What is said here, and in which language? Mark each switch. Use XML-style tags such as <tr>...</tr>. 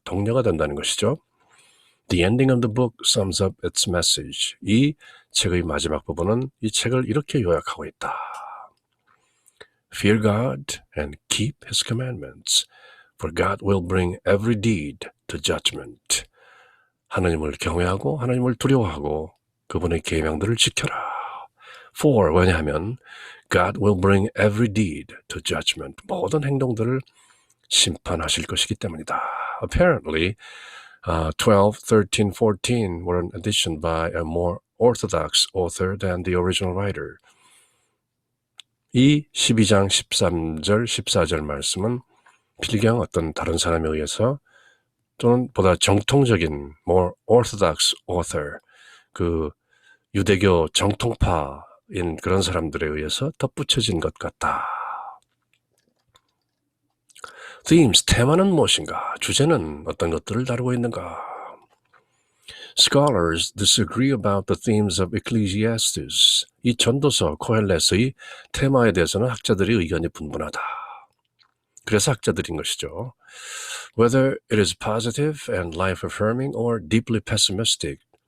<ko>동료가 된다는 것이죠.</ko> <en>The ending of the book sums up its message.</en> <ko>이 책의 마지막 부분은 이 책을 이렇게 요약하고 있다.</ko> <en>Fear God and keep His commandments, for God will bring every deed to judgment.</en> <ko>하나님을 경외하고 하나님을 두려워하고 그분의 계명들을 지켜라.</ko> <en>For,</en> <ko>왜냐하면</ko> <en>God will bring every deed to judgment.</en> <ko>모든 행동들을 심판하실 것이기 때문이다.</ko> <en>Apparently, 12, 13, 14 were an addition by a more orthodox author than the original writer.</en> <ko>이 12장 13절, 14절 말씀은 필경 어떤 다른 사람에 의해서 또는 보다 정통적인</ko> <en>more orthodox author,</en> <ko>그 유대교 정통파인 그런 사람들에 의해서 덧붙여진 것 같다. Themes, 테마는 무엇인가? 주제는 어떤 것들을 다루고 있는가?</ko> <en>Scholars disagree about the themes of Ecclesiastes.</en> <ko>이 전도서 코헬렛의 테마에 대해서는 학자들의 의견이 분분하다. 그래서 학자들인 것이죠.</ko> <en>Whether it is positive and life-affirming or deeply pessimistic.</en>